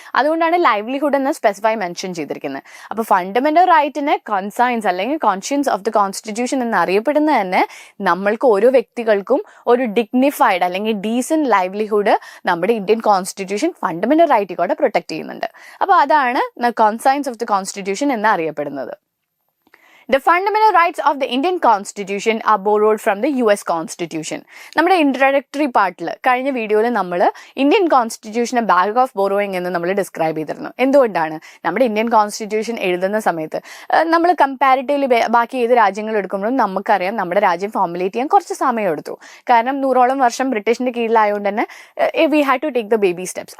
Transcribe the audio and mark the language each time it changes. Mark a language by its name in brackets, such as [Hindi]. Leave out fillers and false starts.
[Malayalam] അതുകൊണ്ടാണ് ലൈവ്ലിഹുഡ് എന്ന് specify mention ചെയ്തിരിക്കുന്നത്. അപ്പോൾ ഫണ്ടമെന്റൽ റൈറ്റിനെ കൺസൈൻസ് അല്ലെങ്കിൽ കോൺഷ്യൻസ് ഓഫ് ദി കോൺസ്റ്റിറ്റ്യൂഷൻ എന്നറിയപ്പെടുന്നത് തന്നെ നമ്മൾക്ക് ഓരോ വ്യക്തികൾക്കും ഒരു ഡിഗ്നിഫൈഡ് അല്ലെങ്കിൽ ഡീസന്റ് ലൈവ്ലിഹുഡ് നമ്മുടെ ഇന്ത്യൻ കോൺസ്റ്റിറ്റ്യൂഷൻ ഫണ്ടമെന്റൽ റൈറ്റ് കൂടെ പ്രൊട്ടക്ട് ചെയ്യുന്നുണ്ട്. അപ്പോൾ അതാണ് കോൺസൈൻസ് ഓഫ് ദി കോൺസ്റ്റിറ്റ്യൂഷൻ എന്നറിയപ്പെടുന്നത്. [English] The fundamental rights of the Indian Constitution are borrowed from the US Constitution. [Malayalam] നമ്മുടെ ഇൻട്രഡക്ടറി പാർട്ടിൽ കഴിഞ്ഞ വീഡിയോയിൽ നമ്മൾ ഇന്ത്യൻ കോൺസ്റ്റിറ്റ്യൂഷനെ ബാഗ് ഓഫ് ബോറോയിങ് എന്ന് നമ്മൾ ഡിസ്ക്രൈബ് ചെയ്തിരുന്നു. എന്തുകൊണ്ടാണ്? നമ്മുടെ ഇന്ത്യൻ കോൺസ്റ്റിറ്റ്യൂഷൻ എഴുതുന്ന സമയത്ത് നമ്മൾ കമ്പാരിറ്റീവ്ലി ബാക്കി ഏത് രാജ്യങ്ങൾ എടുക്കുമ്പോഴും നമുക്കറിയാം നമ്മുടെ രാജ്യം ഫോർമുലേറ്റ് ചെയ്യാൻ കുറച്ച് സമയം എടുത്തു. കാരണം 100ഓളം വർഷം ബ്രിട്ടീഷിന്റെ കീഴിലായതുകൊണ്ട് തന്നെ [English] We had to take the baby steps.